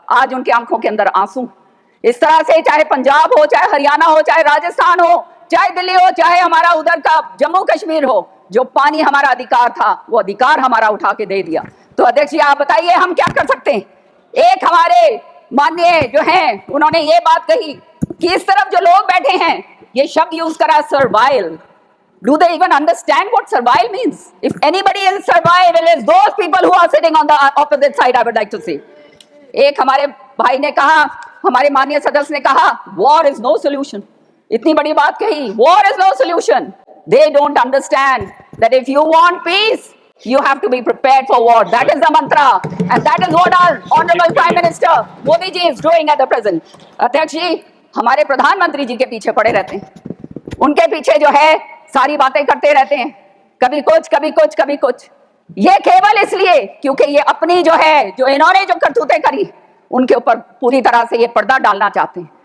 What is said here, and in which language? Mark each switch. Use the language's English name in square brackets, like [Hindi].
[Hindi] आज उनकी आंखों के अंदर आंसू। इस तरह से चाहे पंजाब हो, चाहे हरियाणा हो, चाहे राजस्थान हो, चाहे दिल्ली हो, चाहे हमारा उधर का जम्मू कश्मीर हो, जो पानी हमारा अधिकार था वो अधिकार हमारा उठा के दे दिया। तो अध्यक्ष जी, आप बताइए हम क्या कर सकते हैं? एक हमारे माननीय जो हैं उन्होंने ये बात कही कि इस तरफ जो लोग बैठे हैं, ये शब्द यूज करा survival. [English] Do they even understand what survival means? If anybody in survival is those people who are sitting on the opposite side, I would like to say. [Hindi] एक हमारे भाई ने कहा, हमारे माननीय सदस्य ने कहा, [English] war is no solution. [Hindi] इतनी बड़ी बात कही, [English] war is no solution. They don't understand that if you want peace, you have to be prepared for war. That is the mantra, and that is what our honorable Prime Minister Modi ji is doing at the present. [Hindi] अध्यक्ष जी, हमारे प्रधानमंत्री जी के पीछे पड़े रहते हैं, उनके पीछे जो है सारी बातें करते रहते हैं, कभी कुछ कभी कुछ कभी कुछ। ये केवल इसलिए क्योंकि ये अपनी जो है, जो इन्होंने जो करतूतें करी, उनके ऊपर पूरी तरह से ये पर्दा डालना चाहते हैं।